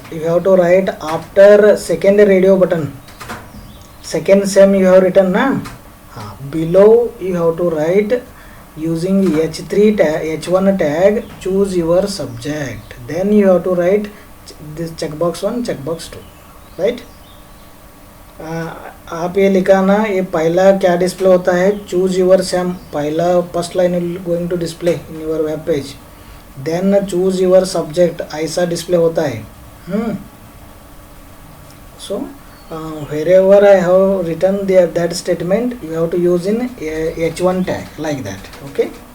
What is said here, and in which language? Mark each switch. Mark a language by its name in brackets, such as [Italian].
[English] You have to write after second radio button. Second SEM you have written, na? Below you have to write using H3 tag, H1 tag, choose your subject. Then you have to write this checkbox 1, checkbox 2, right? [Hindi] आप ये लिखा ना, ये पहला क्या display होता है, [English] choose your same, [Hindi] पहला [English] first line going to display in your web page, then choose your subject, [Hindi] ऐसा डिस्प्ले होता है. [English] So wherever I have written that statement, you have to use in H1 tag like that. Okay.